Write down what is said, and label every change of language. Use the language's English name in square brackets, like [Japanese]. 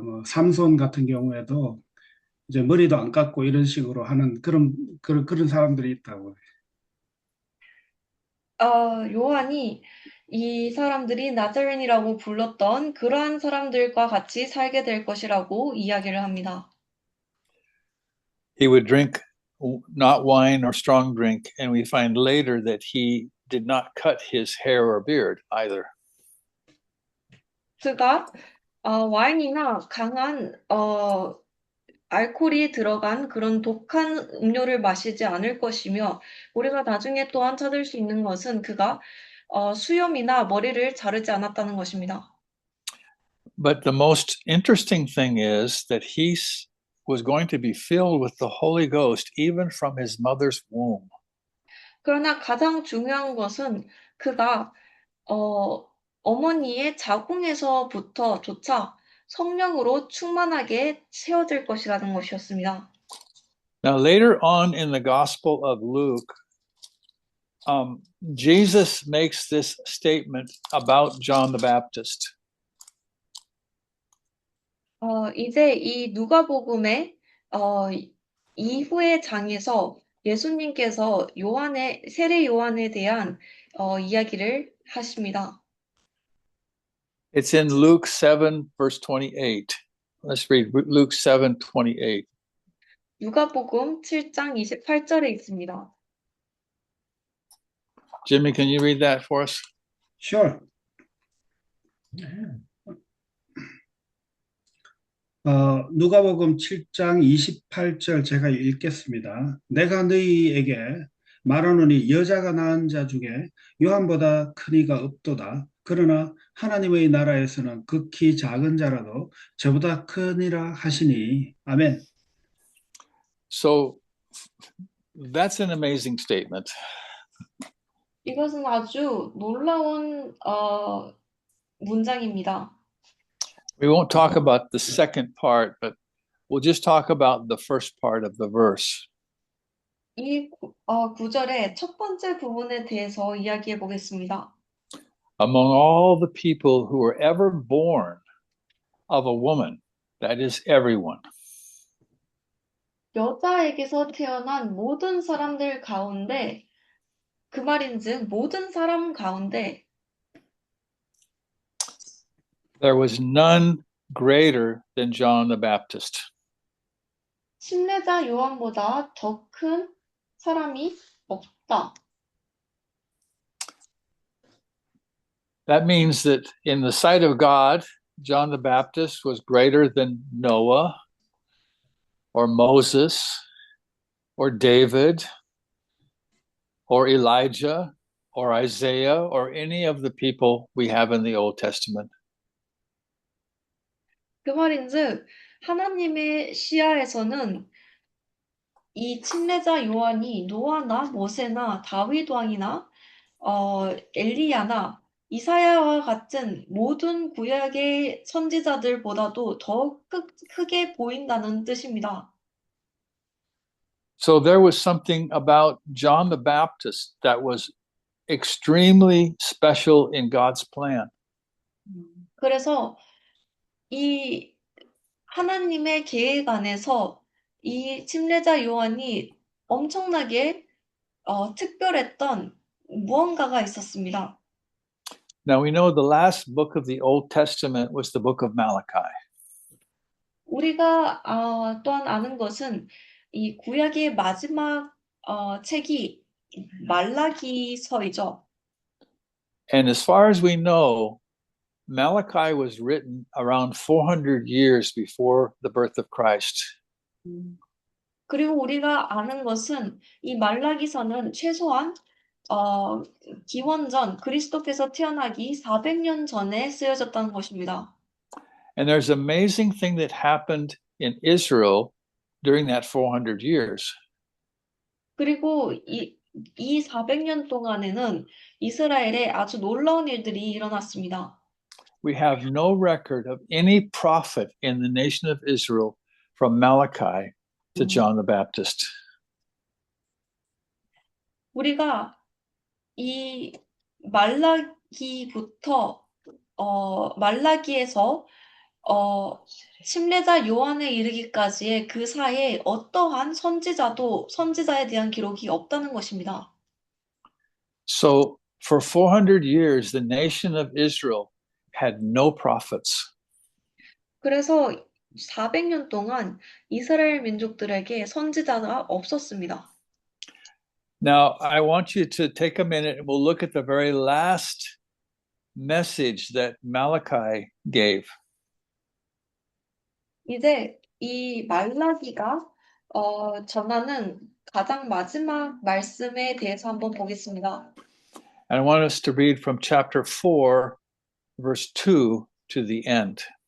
[Korean] 뭐 삼손 같은 경우에도 이제 머리도 안 깎고 이런 식으로 하는 그런 사람들이 있다고. 요한이 이 사람들이 나자렌이라고 불렀던 그러한 사람들과 같이 살게 될 것이라고 이야기를 합니다. [English] He would drink not wine or strong drink, and we find later that he did not cut his hair or beard either. [Korean] 그가 와인이나 강한 알코올이 들어간 그런 독한 음료를 마시지 않을 것이며 우리가 나중에 또한 찾을 수 있는 것은 그가 수염이나 머리를 자르지 않았다는 것입니다. [English] But the most interesting thing is that he was going to be filled with the Holy Ghost even from his mother's womb. [Korean] 그러나 가장 중요한 것은 그가 어머니의 자궁에서부터조차 성령으로 충만하게 채워질 것이라는 것이었습니다. [English] Now later on in the Gospel of Luke, Jesus makes this statement about John the Baptist. [Korean] 이제 이 누가복음의 이후의 장에서 예수님께서 세례 요한에 대한 이야기를 하십니다. [English] It's in Luke 7, verse 28. Let's read Luke 7, 28. [Korean] 누가복음 7장 28절에 있습니다. [English] Jimmy, can you read that for us? Sure. [Korean] 누가복음 7장 28절 제가 읽겠습니다. 내가 너희에게 말하노니 여자가 낳은 자 중에 요한보다 큰 이가 없도다. 그러나 하나님의 나라에서는 극히 작은 자라도 저보다 크니라 하시니. 아멘. [English] So that's an amazing statement. [Korean] 이것은 아주 놀라운 문장입니다. [English] We won't talk about the second part, but we'll just talk about the first part of the verse. [Korean] 이 구절의 첫 번째 부분에 대해서 이야기해 보겠습니다. [English] Among all the people who were ever born of a woman, that is everyone. [Korean] 여자에게서 태어난 모든 사람들 가운데 그 말인즉 모든 사람 가운데 [English] There was none greater than John the Baptist. [Korean] 침례자 요한보다 더 큰 사람이 없다. [English] That means that in the sight of God, John the Baptist was greater than Noah or Moses or David or Elijah or Isaiah or any of the people we have in the Old Testament. [Korean] 그 말인즉 하나님의 시야에서는 이 침례자 요한이 노아나 모세나 다윗 왕이나 엘리야나 이사야와 같은 모든 구약의 선지자들보다도 더 크게 보인다는 뜻입니다. [English] So there was something about John the Baptist that was extremely special in God's plan. [Korean] 그래서 이 하나님의 계획 안에서 이 침례자 요한이 엄청나게 특별했던 무언가가 있었습니다. [English] Now we know the last book of the Old Testament was the book of Malachi. [Korean] 우리가 또한 아는 것은 이 구약의 마지막 책이 말라기서이죠. [English] And as far as we know, Malachi was written around 400 years before the birth of Christ. [Korean] 그리고 우리가 아는 것은 이 말라기서는 최소한 기원전 그리스도께서 태어나기 400년 전에 쓰여졌다는 것입니다. [English] And there's an amazing thing that happened in Israel during that 400 years. [Korean] 그리고 이 400년 동안에는 이스라엘에 아주 놀라운 일들이 일어났습니다. [English] We have no record of any prophet in the nation of Israel from Malachi to John the Baptist. [Korean] 우리가 이 말라기부터 말라기에서 침례자 요한에 이르기까지의 그 사이에 어떠한 선지자에 대한 기록이 없다는 것입니다. [English] So for 400 years, the nation of Israel had no prophets. [Korean] 그래서 400년 동안 이스라엘 민족들에게 선지자가 없었습니다. [English] Now, I want you to take a minute and we'll look at the very last message that Malachi gave. [Korean] 이제 이 말라기가 전하는 가장 마지막 말씀에 대해서 한번 보겠습니다. [English] And I want us to read from chapter 4, verse 2 to the end.